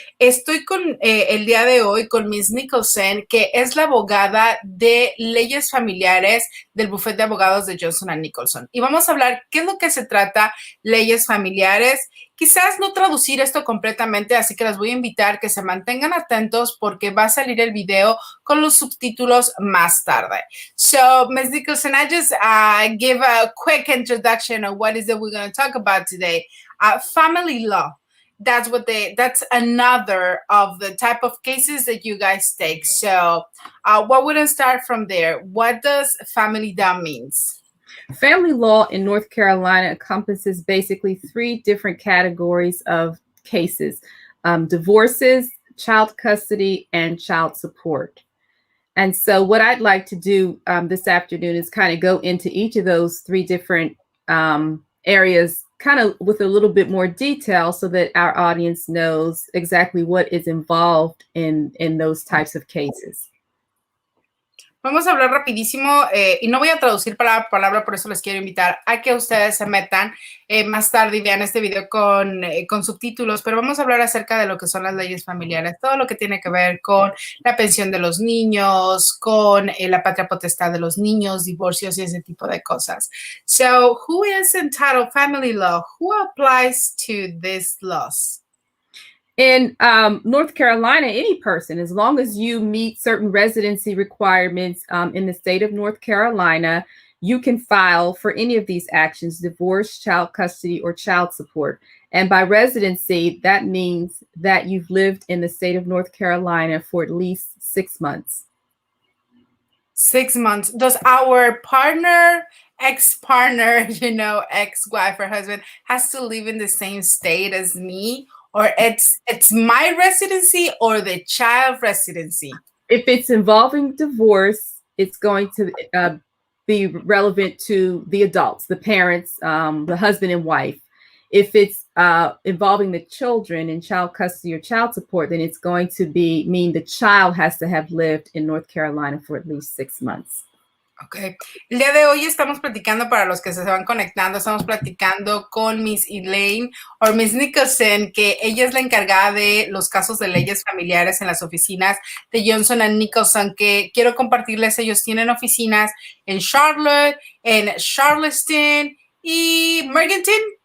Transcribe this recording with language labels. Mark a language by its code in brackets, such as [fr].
[es] Estoy con el día de hoy con Miss Nicholson, que es la abogada de leyes familiares del bufete de abogados de Johnson & Nicholson. Y vamos a hablar qué es lo que se trata leyes familiares. Quizás no traducir esto completamente, así que les voy a invitar que se mantengan atentos porque va a salir el video con los subtítulos más tarde. [en] So, Ms. Nicholson, I just give a quick introduction of what is it we're going to talk about today. Family law. That's another of the type of cases that you guys take. So what would I start from there? What does family law means? Family law in North Carolina encompasses basically three different categories of cases: divorces, child custody, and child support. And so what I'd like to do this afternoon is kind of go into each of those three different areas kind of with a little bit more detail so that our audience knows exactly what is involved in those types of cases. [es] Vamos a hablar rapidísimo y no voy a traducir palabra por palabra, por eso les quiero invitar a que ustedes se metan más tarde y vean este video con subtítulos, pero vamos a hablar acerca de lo que son las leyes familiares, todo lo que tiene que ver con la pensión de los niños, con la patria potestad de los niños, divorcios y ese tipo de cosas. [en] So, who is entitled family law? Who applies to these laws? In North Carolina, any person, as long as you meet certain residency requirements in the state of North Carolina, you can file for any of these actions: divorce, child custody, or child support. And by residency, that means that you've lived in the state of North Carolina for at least 6 months. 6 months. Does our partner, ex-partner, ex-wife or husband has to live in the same state as me? Or it's my residency or the child residency? If it's involving divorce, it's going to be relevant to the adults, the parents, the husband and wife. If it's involving the children in child custody or child support, then it's going to mean the child has to have lived in North Carolina for at least 6 months. Ok. [es] El día de hoy estamos platicando, para los que se van conectando, estamos platicando con Miss Elaine o Miss Nicholson, que ella es la encargada de los casos de leyes familiares en las oficinas de Johnson & Nicholson, que quiero compartirles. Ellos tienen oficinas en Charlotte, en Charleston y Morganton.